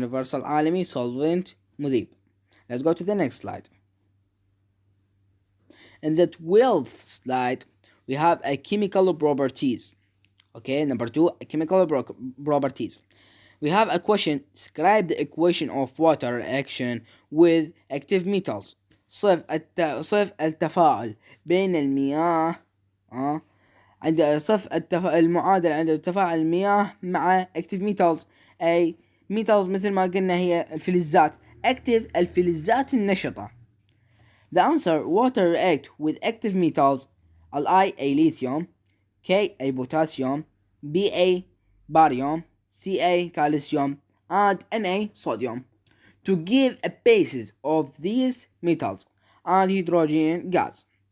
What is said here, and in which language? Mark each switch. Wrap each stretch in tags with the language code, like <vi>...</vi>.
<en>universal عالمي solvent مذيب. Let's go to the next slide. In the 12th slide we have a chemical properties. Okay, number 2, chemical properties. We have a question. Describe the equation of water reaction with active metals.</en> <ar>صف التفاعل بين المياه عند المعادلة عند تفاعل المياه مع</ar> <en>active metals.</en> <ar>أي metals مثل ما قلنا هي الفلزات. active الفلزات النشطة.</ar> <en>The answer: water react with active metals. I a lithium, K a potassium, B a barium, C a calcium, and N a sodium to give a basis of these metals and hydrogen gas.</en>